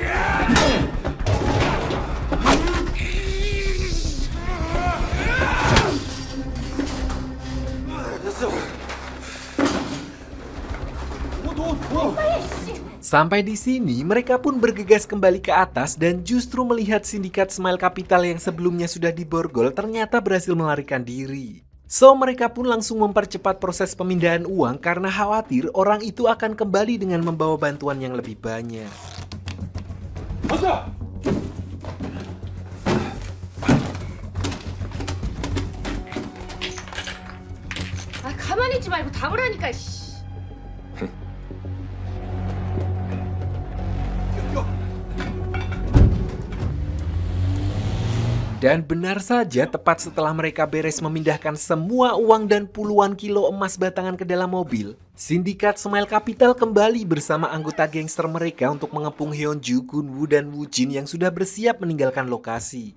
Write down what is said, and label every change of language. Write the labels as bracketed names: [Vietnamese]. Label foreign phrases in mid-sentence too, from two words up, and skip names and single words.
[Indonesian] Sampai di sini, mereka pun bergegas kembali ke atas dan justru melihat sindikat Smile Capital yang sebelumnya sudah diborgol ternyata berhasil melarikan diri. So, mereka pun langsung mempercepat proses pemindahan uang karena khawatir orang itu akan kembali dengan membawa bantuan yang lebih banyak. [Korean] 가만히 있지 말고 담으라니까. [Indonesian] Dan benar saja, tepat setelah mereka beres memindahkan semua uang dan puluhan kilo emas batangan ke dalam mobil, sindikat Smile Capital kembali bersama anggota gangster mereka untuk mengepung Hyunju, Gunwoo, dan Woojin yang sudah bersiap meninggalkan lokasi.